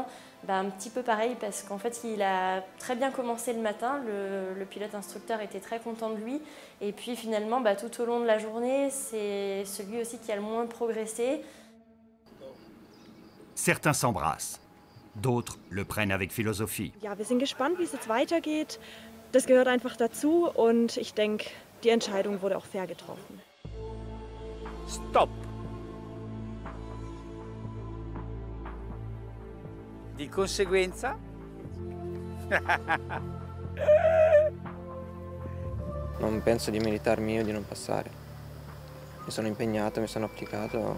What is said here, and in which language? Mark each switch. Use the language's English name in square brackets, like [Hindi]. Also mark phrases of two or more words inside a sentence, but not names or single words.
[French] Un petit peu pareil parce qu'en fait il a très bien commencé le matin, le pilote instructeur était très content de lui et puis finalement tout au long de la journée c'est celui aussi qui a le moins progressé. Certains s'embrassent, d'autres le prennent avec philosophie. [German] Ja, wir sind gespannt, wie es jetzt weitergeht. Das gehört einfach dazu und ich denke, die Entscheidung wurde auch fair getroffen. [Italian] Stop. Di conseguenza Non penso di meritarmi io di non passare. Mi sono impegnato, mi sono applicato.